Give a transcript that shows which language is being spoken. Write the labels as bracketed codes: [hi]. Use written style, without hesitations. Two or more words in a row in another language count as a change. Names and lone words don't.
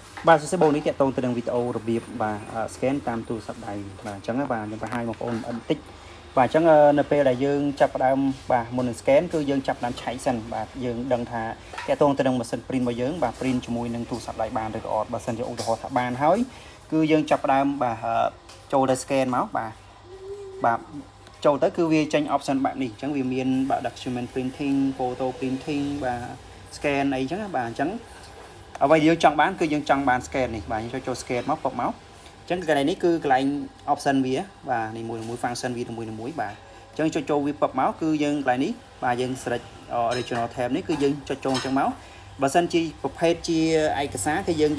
[km] បាទសួស្តីបងនេះតាក់ទងទៅនឹងវីដេអូរបៀបបាទ scan តាមទូរស័ព្ទដៃបាទអញ្ចឹងបាទខ្ញុំបង្ហាញបងប្អូនបន្តិចបាទអញ្ចឹងនៅពេលដែលយើងចាប់ផ្ដើមបាទមុននឹង scan គឺយើងចាប់ផ្ដើមឆែកសិនបាទយើងដឹងថាតាក់ទងទៅនឹងម៉ាស៊ីន print របស់យើងបាទ print ជាមួយនឹងទូរស័ព្ទដៃបានឬក៏អត់បើសិនជាឧទាហរណ៍ថាបានហើយគឺយើងចាប់ផ្ដើមបាទចូលទៅ scan មកបាទចូលទៅគឺវាចេញ option បែបនេះអញ្ចឹងវាមានបាទ [en] document printing photo printing [km] បាទ scan អីចឹងបាទអញ្ចឹងអ្វីយើងចង់បានគឺយើងចង់បាន scan នេះបាទយើងចូល scan មកពុកមកអញ្ចឹងកន្លែងនេះគឺកន្លែង option វាបាទនេះមួយ function វាមួយបាទអញ្ចឹងចូលវាពុកមកគឺយើងកន្លែងនេះបាទយើង [en] select original tab [km] នេះគឺយើងចុចចូលអញ្ចឹងមកបើសិនជាប្រភេទជាឯកសារគឺយើង